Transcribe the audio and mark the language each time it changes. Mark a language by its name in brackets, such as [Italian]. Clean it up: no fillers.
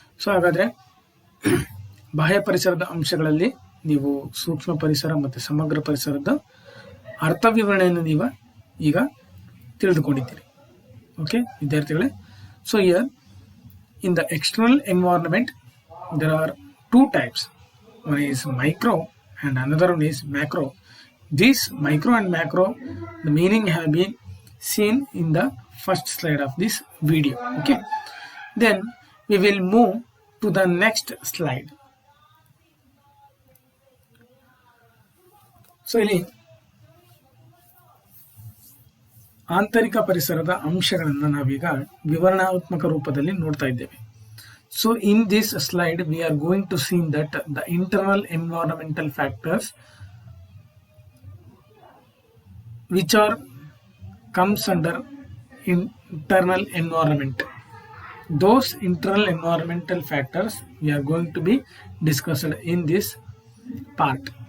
[Kannada] So ಹಾಗಾದರೆ ಬಾಹ್ಯ ಪರಿಸರದ ಅಂಶಗಳಲ್ಲಿ ನೀವು ಸೂಕ್ಷ್ಮ ಪರಿಸರ ಮತ್ತು ಸಮಗ್ರ ಪರಿಸರದ ಅರ್ಥ ವಿವರಣೆಯನ್ನು ನೀವು ಈಗ ತಿಳಿದುಕೊಂಡಿದ್ದೀರಿ. ಓಕೆ ವಿದ್ಯಾರ್ಥಿಗಳೇ. [English] So here in the external environment there are two types. One is micro and another one is macro. This micro and macro, the meaning have been seen in the first slide of this video. Okay. Then we will move to the next slide. [Kannada] So ಇಲ್ಲಿ ಆಂತರಿಕ ಪರಿಸರದ ಅಂಶಗಳನ್ನು ನಾವೀಗ ವಿವರಣಾತ್ಮಕ ರೂಪದಲ್ಲಿ ನೋಡ್ತಾ ಇದ್ದೇವೆ. [English] So in this slide we are going to seen that the internal environmental factors which are comes under internal environment. Those internal environmental factors we are going to be discussed in this part.